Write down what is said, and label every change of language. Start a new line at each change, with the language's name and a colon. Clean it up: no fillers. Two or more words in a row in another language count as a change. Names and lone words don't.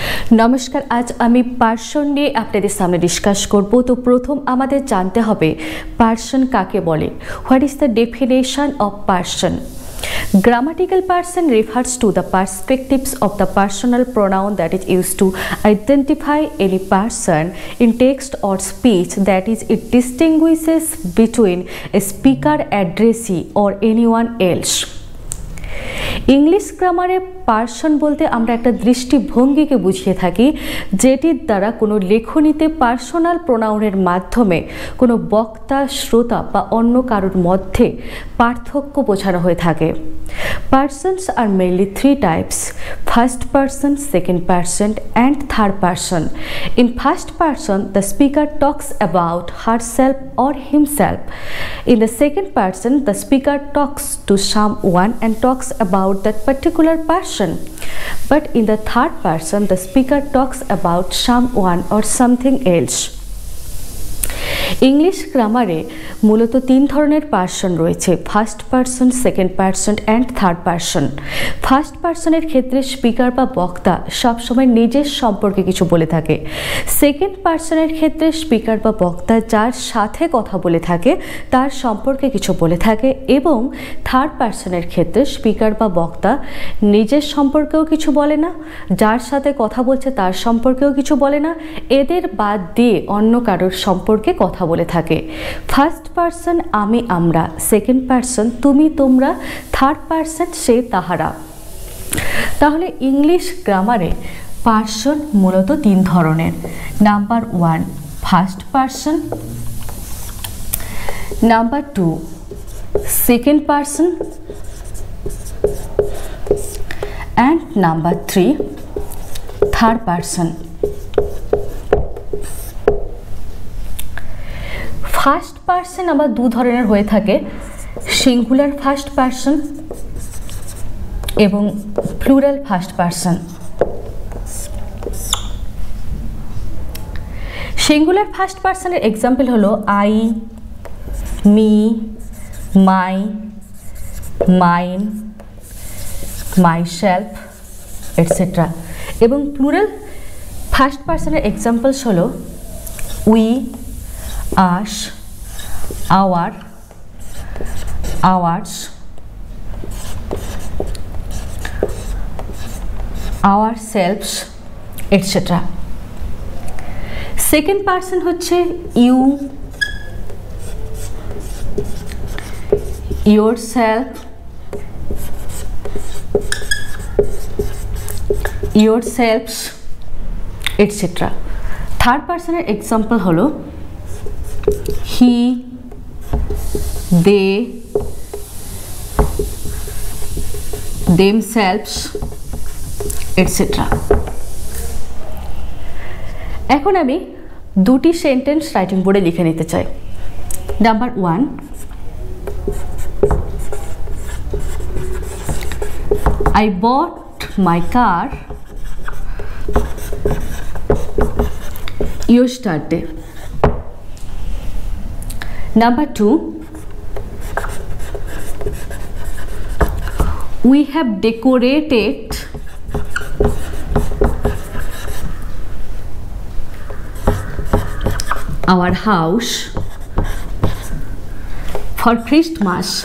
Bangla: নমস্কার। আজ আমি পার্সন নিয়ে আপনাদের সামনে ডিসকাস করব। তো প্রথম আমাদের জানতে হবে পার্সন কাকে বলে।
English: What is the definition of person? Grammatical person refers to the perspectives of the personal pronoun that is used to identify any person in text or speech, that is, it distinguishes between a speaker, addressee or anyone else. English grammar-e
Bangla: পার্সন বলতে আমরা এক দৃষ্টিভঙ্গি কে বুঝিয়ে থাকি যেটির দ্বারা কোনো লেখনীতে
English: personal pronoun-er
Bangla: মাধ্যমে কোনো বক্তা শ্রোতা বা অন্য কারোর মধ্য পার্থক্য বোঝানো হয়ে থাকে।
English: Persons are mainly three types: first person, second person and third person. In first person, the speaker talks about herself or himself. In the second person, the speaker talks to someone and talks about that particular person. But in the third person, the speaker talks about someone or something else. English grammar-e
Bangla: মূলত তিন ধরনের পার্সন রয়েছে:
English: First person, second person and third person. first person-er
Bangla: ক্ষেত্রে স্পিকার বা বক্তা সব সময় নিজের সম্পর্কে কিছু বলে থাকে।
English: second person-er
Bangla: ক্ষেত্রে স্পিকার বা বক্তা যার সাথে কথা বলে থাকে তার সম্পর্কে কিছু বলে থাকে। এবং
English: third person-er
Bangla: ক্ষেত্রে স্পিকার বা বক্তা নিজের সম্পর্কেও কিছু বলে না, যার সাথে কথা বলছে তার সম্পর্কেও কিছু বলে না, এদের বাদ দিয়ে অন্য কারোর সম্পর্কে কথা বলে থাকে।
English: first person
Bangla: আমি আমরা,
English: second person
Bangla: তুমি তোমরা,
English: third person
Bangla: সে তাহারা। তাহলে
English: English grammar-e person
Bangla: মূলত তিন ধরনের।
English: Number one first person, number two second person and number three third person. first person
Bangla: আবার দো ধরনের হয়ে থাকে,
English: singular first person এবং plural first person। singular first person-er example হলো I, me, my, mine, myself etcetera. এবং plural first person-er examples হলো we, us, our, ours, ourselves etc. second person হচ্ছে you, yourself, yourselves etc. third person-er example হলো he, they, themselves etc.
Bangla: এখন আমি দুটি
English: sentence writing board-e
Bangla: লিখে নিতে চাই।
English: Number one, I bought my car yesterday. Number two, we have decorated our house for Christmas.